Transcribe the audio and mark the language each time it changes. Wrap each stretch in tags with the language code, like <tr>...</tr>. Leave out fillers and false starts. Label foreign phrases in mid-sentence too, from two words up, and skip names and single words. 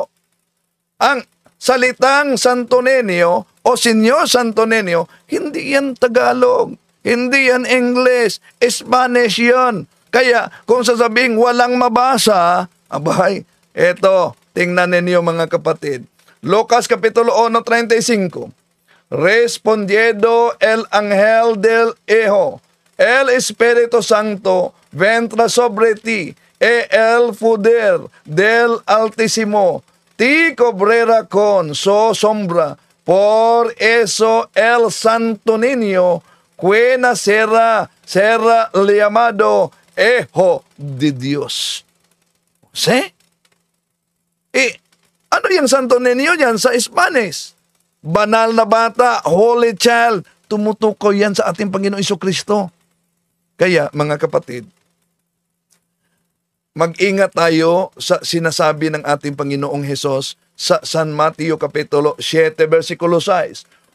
<tl>Ang salitang Santo Niño o Senyor Santo Niño, hindi yan Tagalog, hindi yan English, Spanish yan. Kaya kung sasabing walang mabasa, abay, eto, tingnan ninyo mga kapatid. Lucas Kapitulo 1:35.</tl> <es>Respondiendo el ángel del Hijo, el Espíritu Santo vendrá sobre ti, e el poder del Altísimo ti cobrera con su sombra. Por eso el Santo Niño que nacerá será llamado Hijo de Dios. ¿Sí?</es> <tl>Ano yung Santo Niño yan sa Spanish? Banal na bata,</tl> <en>Holy Child.</en> <tl>Tumutukoy yan sa ating Panginoong Jesucristo. Kaya, mga kapatid, mag-ingat tayo sa sinasabi ng ating Panginoong Hesus sa San Mateo Kapitulo 7, versikulo 6.</tl>